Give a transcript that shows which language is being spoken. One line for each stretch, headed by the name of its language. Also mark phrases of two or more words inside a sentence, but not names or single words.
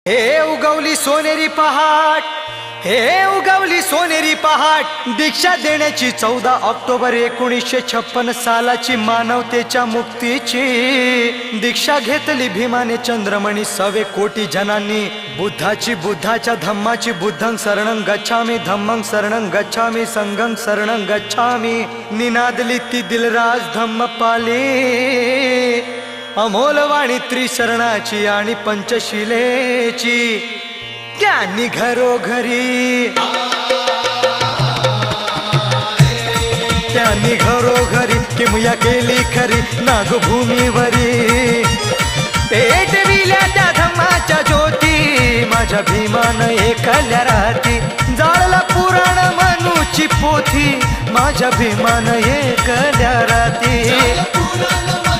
Marathi: हे उगवली सोनेरी पहाट, हे उगवली सोनेरी पहाट, दीक्षा देण्याची 14 ऑक्टोबर 1956 सालाची मानवतेच्या मुक्तीची दीक्षा घेतली भीमाने चंद्रमणी 100 कोटी जनांनी। बुद्धाची, बुद्धाच्या धम्माची,
Pali: बुद्धं शरणं गच्छामि, धम्मं शरणं गच्छामि, संघं शरणं गच्छामि,
Marathi: निनादली ती दिलराज धम्मपाली, अमोलवाणी त्रिशरणाची आणि पंचशिलेची, ज्ञानी घरोघरी, त्यांनी घरोघरी किमया केली खरी नागभूमीवरी, पेटविल्या त्या धम्माच्या ज्योती, माझ्या भीमान एकल्या राहती, जाळला पुराण मनूची पोथी, माझ्या भीमान एकल्या राहती।